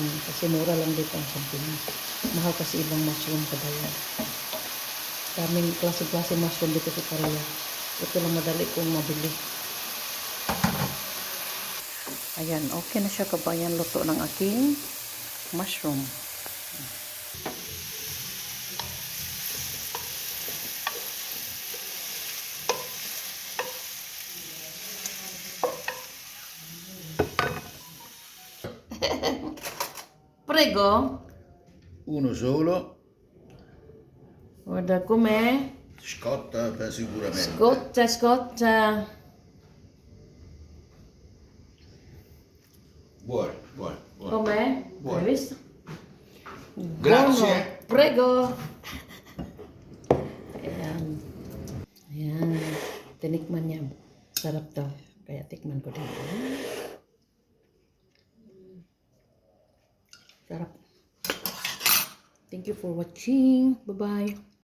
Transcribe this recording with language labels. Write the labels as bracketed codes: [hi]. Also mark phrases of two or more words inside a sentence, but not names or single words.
[tl] Kasi mura lang dito ang champignon. Mahal kasi ibang mushroom kabayan. Daming klase-klase mushroom dito sa Korea. Ito lang madali kong mabili. Ayan, okay na siya kabayan. Luto ng aking mushroom. [it] Prego. Uno solo. Guarda com'è. Scotta sicuramente. Scoccia. Buono, buono, buono. Com'è? Buono. Hai visto? Grazie. Buono. Prego. [tl] Ayan. Ayan. Tinikman niya. Sarap daw. Kaya tikman ko din. Sarap. [en] Thank you for watching. Bye-bye.